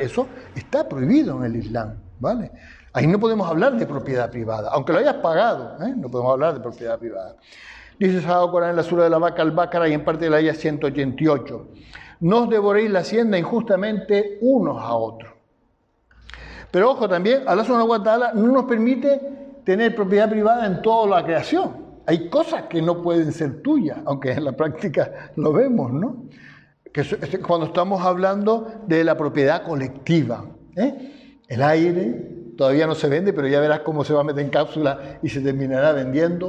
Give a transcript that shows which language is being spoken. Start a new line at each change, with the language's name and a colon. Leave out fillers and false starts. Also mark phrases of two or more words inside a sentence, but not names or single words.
Spanish: Eso está prohibido en el Islam, ¿vale? Ahí no podemos hablar de propiedad privada, aunque lo hayas pagado, ¿eh? No podemos hablar de propiedad privada. Dice el Sagrado Corán en la sura de la vaca al-Baqara y en parte de la ayah 188. No os devoréis la hacienda injustamente unos a otros. Pero ojo también, Allah
Arabic: سبحانه وتعالى
Spanish: no nos permite tener propiedad privada en toda la creación. Hay cosas que no pueden ser tuyas, aunque en la práctica lo vemos, ¿no? Que cuando estamos hablando de la propiedad colectiva, ¿eh? El aire todavía no se vende, pero ya verás cómo se va a meter en cápsula y se terminará vendiendo.